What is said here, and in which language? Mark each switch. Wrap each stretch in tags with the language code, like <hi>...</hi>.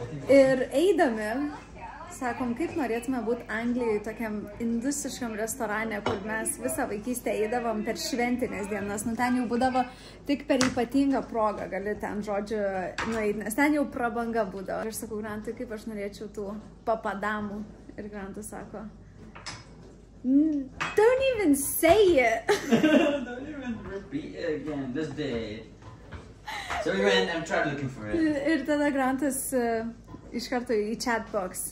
<lt>Ir eidami, sakom, kaip norėtume būti Anglijoje tokiam industriškam restorane, kur mes visą vaikystę eidavom per šventinės dienas. Nu, ten jau būdavo tik per ypatingą progą gali ten, žodžiu, nueiti, nes ten jau prabanga būdavo. Ir aš sakau, Grantui, kaip aš norėčiau tų papadamų. Ir Grantas sako,</lt> <en>don't even say it. Don't even repeat it again. This day. So we went and tried looking for it.</en> <lt>Ir tada Grantas iš karto į chatbox.</lt>